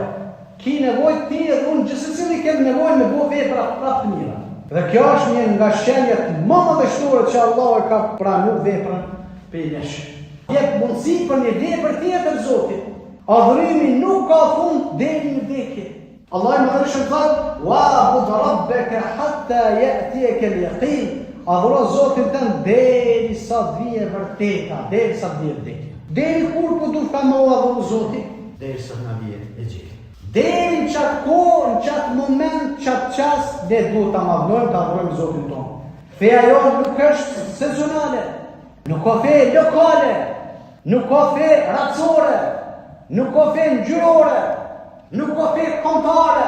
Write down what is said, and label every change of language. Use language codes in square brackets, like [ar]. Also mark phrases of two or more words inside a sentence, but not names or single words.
[sq] Ki nevojë ti edhe unë gjithsesi kemi nevojë me bo vepra prapë të mira. Dhe kjo është një nga shenjat më madhështore që Allah e ka pranuar veprën për nesh. Jep mundësi për një vepër tjetër Zotit. Adhurimi nuk ka fund deri në vdekje. Allah i Madhërisht thotë: [ar] "واعبد ربك حتى يأتيك اليقين." [sq] Adhuro Zotin tënd derisa të vijë vërteta, derisa të vijë vdekja. Deri kur po duhet ta më adhuro Zotin? Derisa na vijë e gjithë. Deri në qatë kohë, në qatë moment, qatë qasë, ne duhet ta madhnojmë, ta adhurojmë Zotin tonë. Feja jonë nuk është sezonale, nuk ka fe lokale, nuk ka fe racore, nuk ka fe ngjyrore, nuk ka fe kontare.